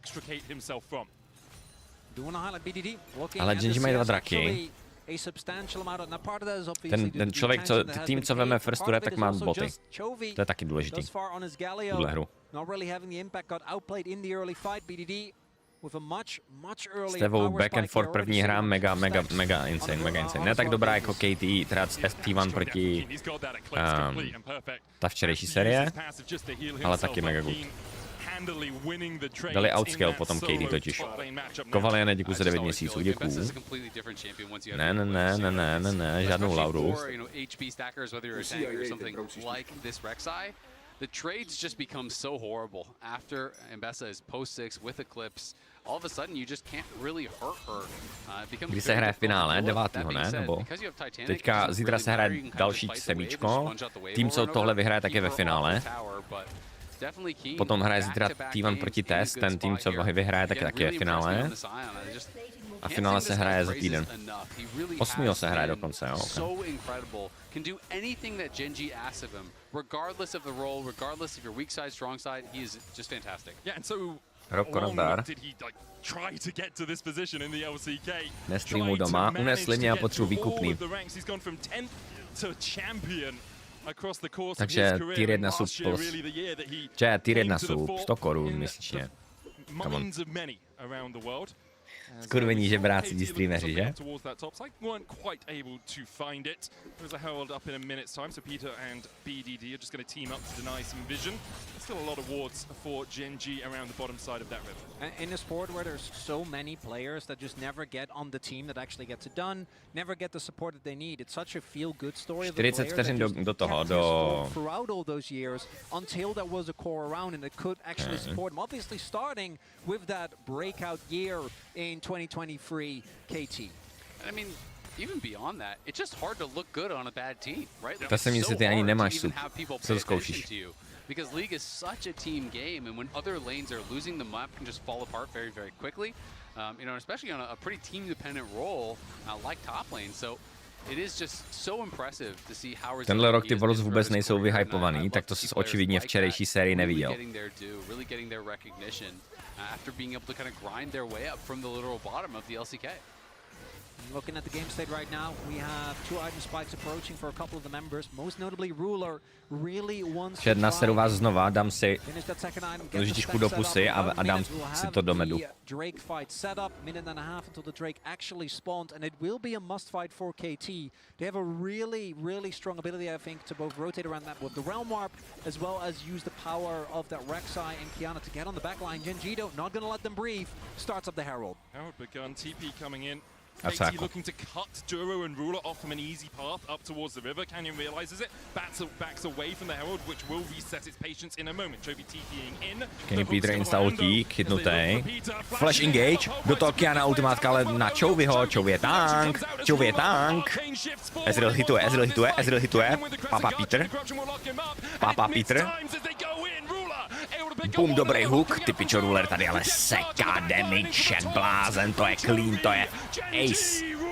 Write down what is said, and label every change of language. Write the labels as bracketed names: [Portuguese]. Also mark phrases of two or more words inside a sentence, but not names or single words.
[Czech] Ale Genji mají 2 draky. Ten člověk, tým, co veme [English] first rep, [Czech] tak má boty. To je taky důležitý. Tuhle hru. S tebou [English] back and forth [Czech] první hra mega insane. Ne tak dobrá jako KT, teda T1 proti ta včerejší série, ale taky mega good. Dali outscale potom KT totiž. Kovaliane, děkuji za 9 měsíců, děkuju. Ne, žádnou Lauru. [English] The trades just become so horrible after Mbessa is post 6 with Eclipse. All of a sudden you just can't really hurt her. [Czech] Kdy se hraje finále, 9. ne? Nebo teďka zítra se hraje další semíčko. Tým, co tohle vyhraje, tak je ve finále. Potom hraje zítra T1 proti Test, ten tým, co vyhraje, tak je taky ve finále. A finále se hraje za týden. 8. se hraje dokonce, jo. [English] Okay. Can do anything that Genji asks of him, regardless of the role, regardless of your weak side, strong side. He is just fantastic. Yeah, and so long did he like try to get to this position in the LCK? [Czech] Nestreamu doma, unesli mě a potřebuji výkupný. Takže [English] tier 1 sub plus. Tier 1 sub, [Czech] 100 korun měsíčně. [English] Come on. [Czech] Skurvení žebráci ti streameři, že? [English] Still a lot of wards for Genji around the bottom side of that river. In a sport where there's so many players that just never get on the team that actually gets it done, never get the support that they need. It's such a feel-good story of the player that just throughout all those years until there was a core around and it could actually support him. Obviously starting with that breakout year in 2023 KT. I mean, even beyond that, it's just hard to look good on a bad team, right? [Czech] To se mi se ty ani nemáš sub. Co zkoušíš? [English] Because League is such a team game, and when other lanes are losing, the map can just fall apart very, very quickly. You know, especially on a pretty team-dependent role like top lane. So it is just so impressive to see how. [Czech] Tenhle rok ty Worlds vůbec nejsou vyhypovaný, tak to jsi očividně včerejší sérii neviděl. [English] Really getting their recognition after being able to kind of grind their way up from the literal bottom of the LCK. Looking at the game state right now, we have 2 item spikes approaching for a couple of the members. Most notably, Ruler really wants to [Czech] naseru vás znova, dám si nožičku do pusy a dám si to do medu. [English] Drake fight set up, minute and a half until the Drake actually spawned, and it will be a must fight for KT. They have a really strong ability, I think, to both rotate around that with the Realm Warp, as well as use the power of that Rek'Sai and Kiana to get on the backline. Genji not gonna let them breathe. Starts up the Herald. Herald begun, TP coming in. KT looking to cut Duro and Ruler off from an easy path up towards the river. Canyon realizes it, backs away from the Herald, which will reset its patience in a moment. Chovy TPing in. [Czech] Kenny Peter instaultík, chytnutý. Flash engage, do toho Kiana ultimátka, ale na Chovyho. Chovy je tank. Ezreal hituje. Papa Peter. Bum, dobrý hook, ty pičo, Ruler tady ale seká damage jak blázen, to je clean, to je ace.